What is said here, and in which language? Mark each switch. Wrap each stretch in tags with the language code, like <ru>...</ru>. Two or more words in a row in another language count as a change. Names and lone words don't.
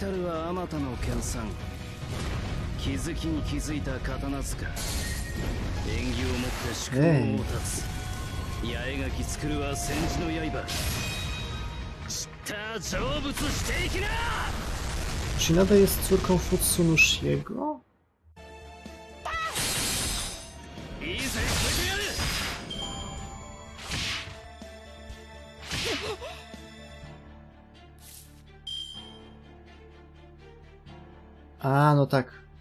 <ja>そこに至るはあまたの研鑽。 気づきに気づいた刀塚、縁起をもって宿命を断つ、八重垣作るは戦時の刃、知った成仏していきな。</ja> <pl>Czy Nada jest córką Futsunushiego?</pl> <ja>いいぜ、これでやる。</ja> <pl>A, no tak.</pl>